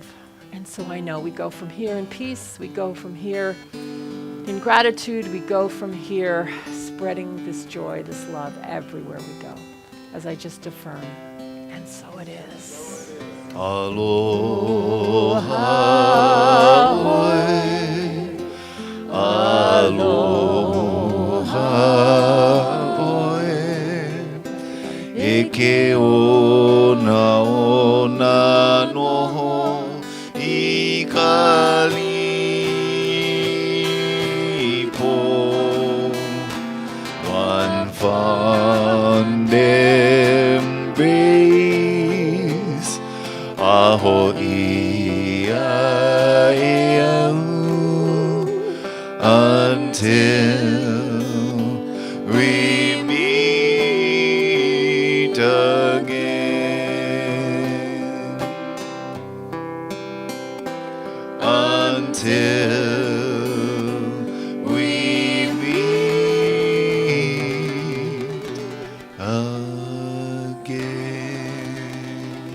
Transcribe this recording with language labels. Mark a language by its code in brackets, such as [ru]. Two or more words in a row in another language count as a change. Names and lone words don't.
[en] And so I know we go from here in peace, we go from here in gratitude, we go from here spreading this joy, this love everywhere we go, as I just affirm. And so it is. [haw] Aloha, oe. Aloha, oe. E ke ona noho I kalipo. [en] One fond embrace [haw] a ho'i a e au [en] until we meet again. Until we meet again.